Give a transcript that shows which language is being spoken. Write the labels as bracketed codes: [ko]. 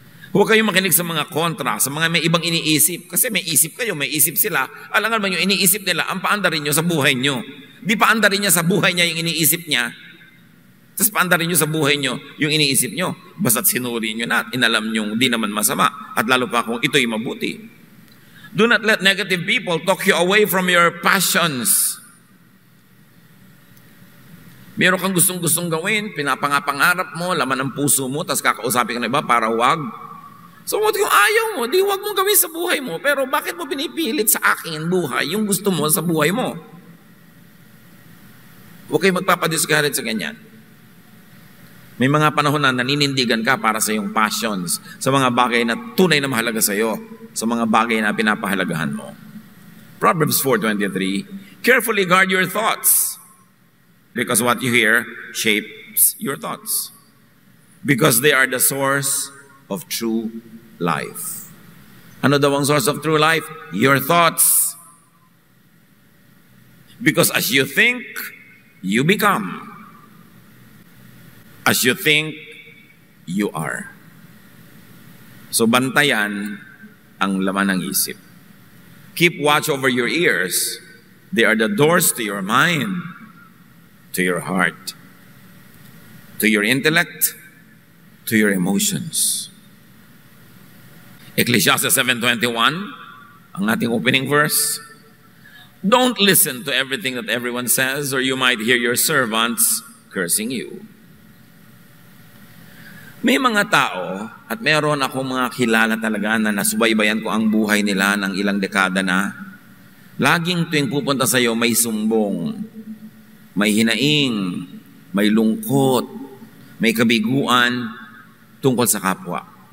[tl] Huwag kayong makinig sa mga kontra, sa mga may ibang iniisip. Kasi may isip kayo, may isip sila. Alangan ba yung iniisip nila, ang paandarin nyo sa buhay nyo. Di paandarin niya sa buhay niya yung iniisip niya. Tapos paandarin nyo sa buhay nyo yung iniisip nyo. Basta't sinuri nyo na at inalam nyo di naman masama. At lalo pa kung ito'y mabuti. [en] Do not let negative people talk you away from your passions. [tl] Meron kang gustong-gustong gawin, pinapangarap mo, laman ng puso mo, tapos kakausapin ka na iba para wag. So, kung ayaw mo, di wag mong gawin sa buhay mo, pero bakit mo pinipilit sa akin buhay, yung gusto mo sa buhay mo? Huwag kayo magpapadiscourage sa ganyan. May mga panahon na naninindigan ka para sa iyong passions, sa mga bagay na tunay na mahalaga sa iyo, sa mga bagay na pinapahalagahan mo. [en] Proverbs 4:23, carefully guard your thoughts, because what you hear shapes your thoughts. Because they are the source of true life. [tl] Ano daw ang [en] source of true life? Your thoughts. Because as you think, you become. As you think, you are. [tl] So bantayan ang laman ng isip. [en] Keep watch over your ears. They are the doors to your mind, to your heart, to your intellect, to your emotions. Ecclesiastes 7:21, [tl] Ang ating opening verse. [en] Don't listen to everything that everyone says, or you might hear your servants cursing you. [tl] May mga tao, at meron akong mga kilala talaga na nasubaybayan ko ang buhay nila ng ilang dekada na, laging tuwing pupunta sa iyo may sumbong, may hinaing, may lungkot, may kabiguan tungkol sa kapwa.